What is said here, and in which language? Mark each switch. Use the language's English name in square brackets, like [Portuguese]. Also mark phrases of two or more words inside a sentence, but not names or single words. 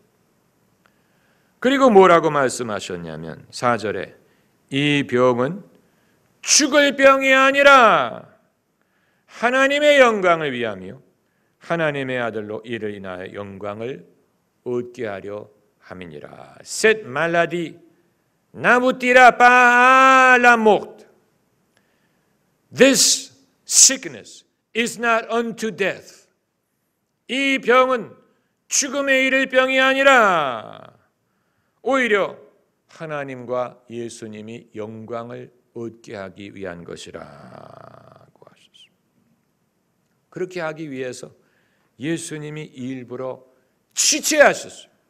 [Korean] 그리고 뭐라고 말씀하셨냐면 4절에 이 병은 죽을 병이 아니라 하나님의 영광을 위하며 하나님의 아들로 이를 인하여 영광을 얻게 하려 함이니라. [French] Cette maladie n'aboutira pas à la mort. [English] This sickness is not unto death. [Korean] 이 병은 죽음에 이를 병이 아니라 오히려 하나님과 예수님이 영광을 얻게 하기 위한 것이라고 하셨습니다. 그렇게 하기 위해서 예수님이 일부러 지체하셨어요.